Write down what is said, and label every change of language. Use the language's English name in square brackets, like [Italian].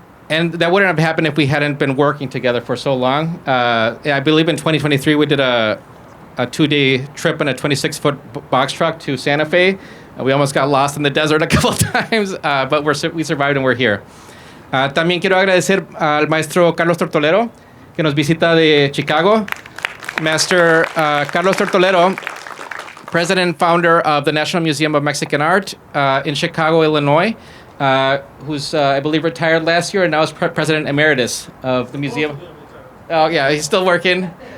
[English] And that wouldn't have happened if we hadn't been working together for so long. I believe in 2023 we did a 2-day trip in a 26-foot box truck to Santa Fe. We almost got lost in the desert a couple of times, but we survived and we're here. [Spanish] También quiero agradecer al maestro Carlos Tortolero, que nos visita de Chicago. [English] Master Carlos Tortolero, president and founder of the National Museum of Mexican Art in Chicago, Illinois, who's, I believe, retired last year and now is president emeritus of the museum. Oh, yeah, he's still working.